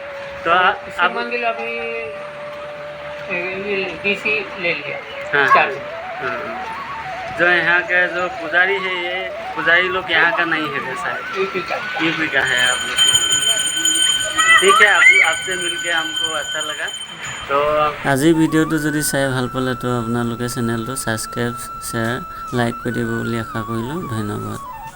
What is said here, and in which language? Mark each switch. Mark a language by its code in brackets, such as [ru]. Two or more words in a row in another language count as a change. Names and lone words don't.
[hi] तो आप मंदिर अभी ये डीसी ले लिया हाँ 4 दिन। हाँ। जो यहाँ का जो पुजारी है, ये पुजारी लोग यहाँ का नहीं है शायद, यूपी का। यूपी का है आप लोग। ठीक है, आपसे मिलके हमको अच्छा लगा। [as] तो আজি ভিডিঅ'টো যদি চাই ভাল পালে তো আপোনালোকে চেনেলটো ছাবস্ক্ৰাইব শ্বেয়াৰ লাইক কৰি দিব বুলি আশা কৰিলোঁ। ধন্যবাদ।